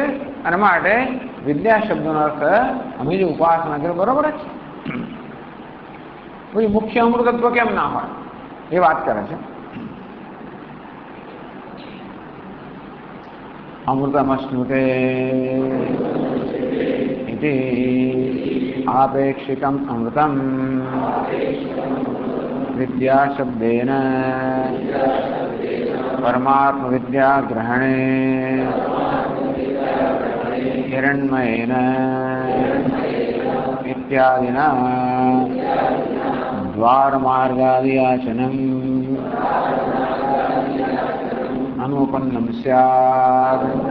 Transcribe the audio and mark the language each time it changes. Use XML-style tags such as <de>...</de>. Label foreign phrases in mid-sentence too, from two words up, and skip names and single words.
<gu>અને માટે વિદ્યા શબ્દનો અર્થ અમે જે ઉપાસના કરીએ બરોબર જ પછી મુખ્ય અમૃતત્વ કેમ ના હોય એ વાત કરે છે.</gu> <sa>अमृतमश्नुते इति आपेक्षिकम् अमृतम् विद्याशब्देन परमात्मविद्याग्रहणे हिरण्मयेन इत्यादिना द्वारमार्गादियाचनम् अनुपन्नं स्यात्.</sa>